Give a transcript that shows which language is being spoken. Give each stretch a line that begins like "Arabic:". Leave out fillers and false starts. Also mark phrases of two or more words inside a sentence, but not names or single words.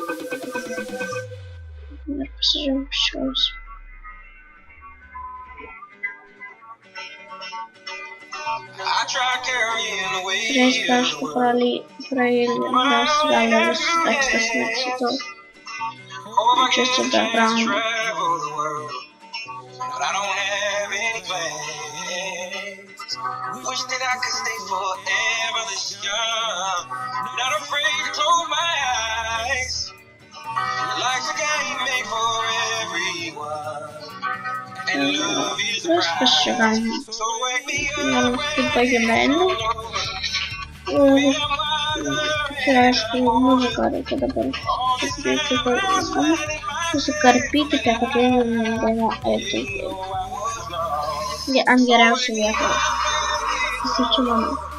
Lithuanian: Ir pasižiūrėjom šios. Reiškia, aišku, prailginęs gali visus tekstas neksito. Čia su background.
English: Wish that I could stay forever this young, not afraid to close my eyes. Life's a game made for everyone, and love is a prize. So wake me up.
Lithuanian: Čia aišku, muziką reikia dabar susikarpykite, kad viena eitų ant geriausių vietų. Čia mano.